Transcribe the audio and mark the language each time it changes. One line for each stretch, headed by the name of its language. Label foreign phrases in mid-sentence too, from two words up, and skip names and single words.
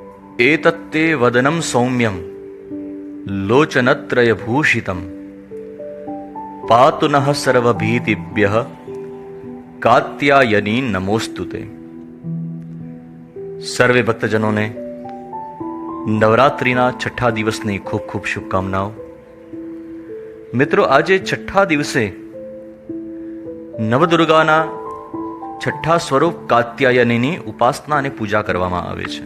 Sanskrit: एतत्ते वदनं सौम्यं लोचनत्रयभूषितं पातु नः सर्वभीतिभ्यः कात्यायनी नमोस्तुते।
Gujarati: સર્વે ભક્તજનોને નવરાત્રિના છઠ્ઠા દિવસની ખૂબ ખૂબ શુભકામનાઓ। મિત્રો, આજે છઠ્ઠા દિવસે નવદુર્ગાના છઠ્ઠા સ્વરૂપ કાત્યાયનીની ઉપાસના અને પૂજા કરવામાં આવે છે।